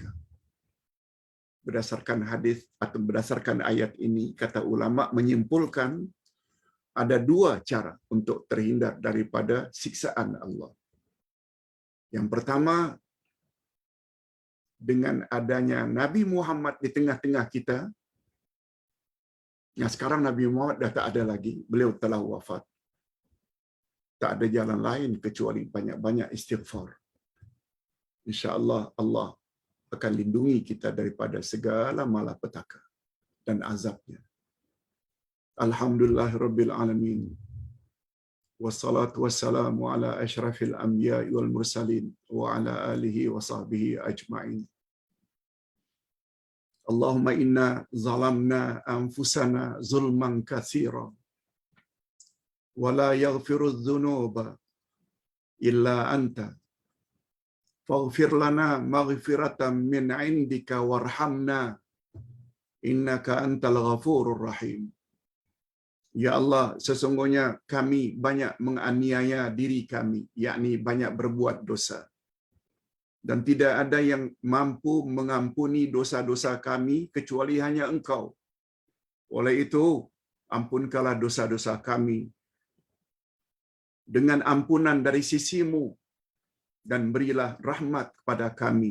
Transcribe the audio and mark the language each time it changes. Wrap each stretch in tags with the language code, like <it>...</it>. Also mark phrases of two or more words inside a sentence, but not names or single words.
<ms>Berdasarkan hadis atau berdasarkan ayat ini, kata ulama menyimpulkan ada dua cara untuk terhindar daripada siksaan Allah. Yang pertama, dengan adanya Nabi Muhammad di tengah-tengah kita. Yang sekarang Nabi Muhammad dah tak ada lagi, beliau telah wafat. Tak ada jalan lain kecuali banyak-banyak istighfar. InsyaAllah Allah akan lindungi kita daripada segala malapetaka dan azabnya.</ms> <ar>الحمد لله رب العالمين. والصلاة والسلام على أشرف الأنبياء والمرسلين وعلى آله وصحبه أجمعين. اللهم إنا ظلمنا أنفسنا ظلما كثيرا ولا يغفر الذنوب إلا أنت فاغفر لنا مغفرة من عندك وارحمنا إنك أنت الغفور الرحيم. يا الله,</ar> <ms>sesungguhnya kami banyak menganiaya diri kami, yakni banyak berbuat dosa. Dan tidak ada yang mampu mengampuni dosa-dosa kami kecuali hanya Engkau. Oleh itu, ampunkanlah dosa-dosa kami dengan ampunan dari sisimu dan berilah rahmat kepada kami.</ms>